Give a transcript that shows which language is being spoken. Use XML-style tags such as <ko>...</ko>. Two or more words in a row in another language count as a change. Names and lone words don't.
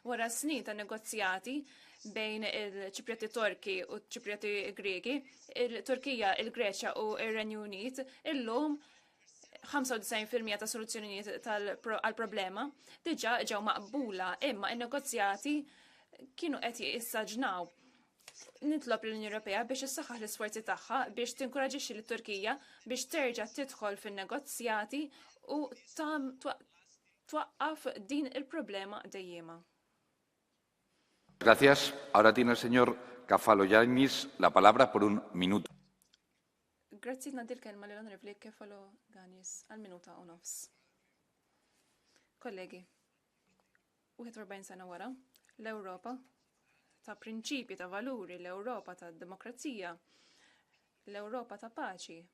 <mt>Wara snin ta' negozjati bejn il-Ċiprioti Torki u ċiprioti Greki, il-Turkija, il-Greċja u ir-Renju Unit illum 95% ta' soluzzjonijiet għal-problema diġà ġew maqbula, imma in-negozjati kienu qed jissaġnaw. Nitlob l-Unjoni Ewropea biex issaħħaħ l-isforzi tagħha biex tinkoraġixxi lit-Turkija biex terġa' tidħol fin-negozjati u twaqqaf din il-problema dejjema.</mt> <es>Gracias. Ahora tiene el señor Kefalogiannis la palabra por un minuto.</es> <mt>Grazzi nagħti l-kelma lill-Onorevoli Kefalogiannis għal minuta u nofs. Kollegi, 41 sena wara, l-Ewropa ta' prinċipji ta' valuri, l-Ewropa ta' demokrazija, l-Ewropa ta' paċi.</mt>